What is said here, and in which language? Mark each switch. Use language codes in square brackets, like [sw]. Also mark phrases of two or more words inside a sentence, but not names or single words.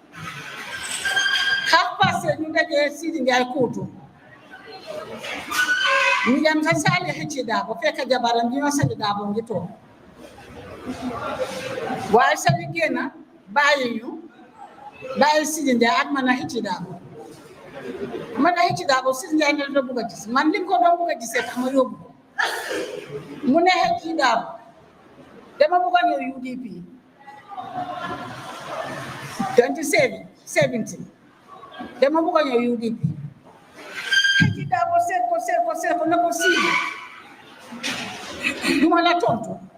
[wo] 8:30 ñu dajee Seedy Njie kuutu ñu dem sa saali xëcci daabo fekk jabaram bi ñoo sali daabo ngi toog waaye sali génn bàyyi Seedy Njie ak man a xëcci daabo man a xëcci daabo Seedy Njie ne la bëgg a gis man li ko doon bëgg a gisee tax ma yóbbu ko mu ne xëcci daabo dama bëgg a ñëw UDP 2017 dama bëgg a ñëw UDP xëcc daa ko seet ko ne ko Sidy du ma la tontu